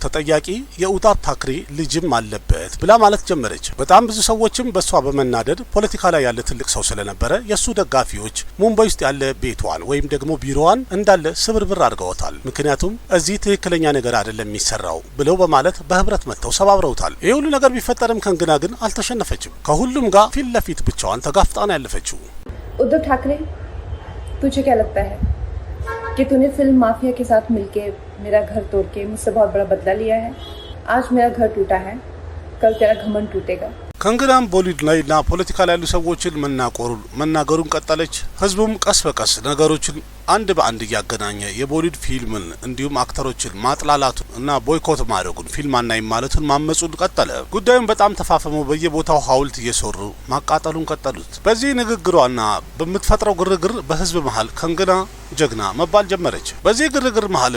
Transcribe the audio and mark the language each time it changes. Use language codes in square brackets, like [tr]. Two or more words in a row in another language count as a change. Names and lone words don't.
[am] ተጠያቂ የኡታብ ታክሬ ልጅም አለበት ብላ ማለት ጀመረች። በጣም ብዙ ሰዎችም በሷ በመናደድ ፖለቲካ ላይ ያለ ትልቅ ሰው ስለነበረ የሱ ደጋፊዎች ሙምባይ ውስጥ ያለ ቤቷን ወይም ደግሞ ቢሮዋን እንዳለ ስብርብር አድርገውታል። ምክንያቱም እዚህ ትክክለኛ ነገር አይደለም የሚሰራው ብለው በማለት በህብረት መጥተው ሰባብረውታል። ይህ ሁሉ ነገር ቢፈጠርም ከንግና ግን አልተሸነፈችም። ከሁሉም ጋር ፊት ለፊት ብቻዋን ተጋፍጣ ነው ያለፈችው። [hi] उद्धव ठाकरे, तुझे क्या लगता है कि तूने फिल्म माफिया के साथ मिलके मेरा घर तोड़ के मुझसे बहुत बड़ा बदला लिया है? आज मेरा घर टूटा है, कल तेरा घमंड टूटेगा। [am] ከንግናም ቦሊውድ ላይና ፖለቲካ ላይ ያሉ ሰዎችን መናገሩን ቀጠለች። ህዝቡም ቀስ በቀስ ነገሮችን አንድ በአንድ እያገናኘ የቦሊውድ ፊልምን እንዲሁም አክተሮችን ማጥላላቱ እና ቦይኮት ማድረጉን ፊልም አናይም ማለቱን ማመጹን ቀጠለ። ጉዳዩም በጣም ተፋፍሞ በየቦታው ሀውልት እየሰሩ ማቃጠሉን ቀጠሉት። በዚህ ንግግሯና በምትፈጥረው ግርግር በህዝብ መሀል ከንግና ጀግና መባል ጀመረች። በዚህ ግርግር መሀልም